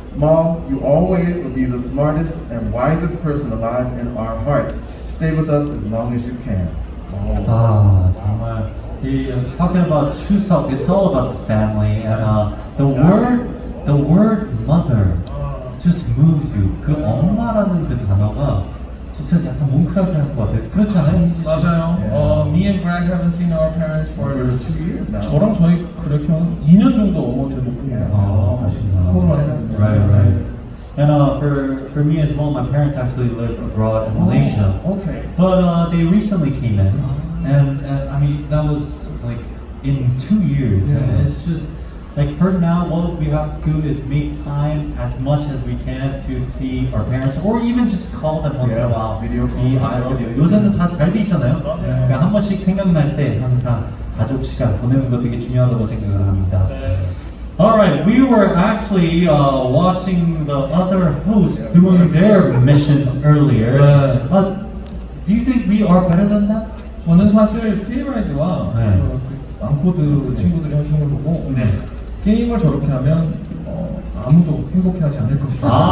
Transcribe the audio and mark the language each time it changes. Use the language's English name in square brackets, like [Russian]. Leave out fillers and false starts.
[English] Mom, you always will be the smartest and wisest person alive in our hearts. Stay with us as long as you can. [Korean] 아, 정말 [English] talking about 추석, it's all about the family, and the word mother just moves you. [Korean] 그 엄마라는 그 단어가 진짜 약간 뭉클하게 하는 것 같아요. 그렇지 않아요? 맞아요. [English] Me and Greg haven't seen our parents for 2 years now. [Korean] 저랑 저희 그렇게 한 2년 정도 어머니를 못 본 것 같아요. 아쉽구나. [English] Right. And for me as well, my parents actually live abroad in Malaysia. Okay. But they recently came in, and I mean that was like in 2 years. And it's just like for now, what we have to do is make time as much as we can to see our parents, or even just call them once in a while. Video call. [Korean] 이 아이들 요새는 다 잘 돼 있잖아요. 그러니까 한 번씩 생각날 때 항상 가족 시간 보내는 거 되게 중요하다고 생각을 합니다. [English] Alright, we were actually watching the other hosts doing their missions earlier. Do you think we are better than that? [Korean] 저는 사실 K-라이드와 네. 앙코드 친구들이 하시는 걸 보고 네. 게임을 저렇게 하면 아무도 행복해하지 않을 것이다.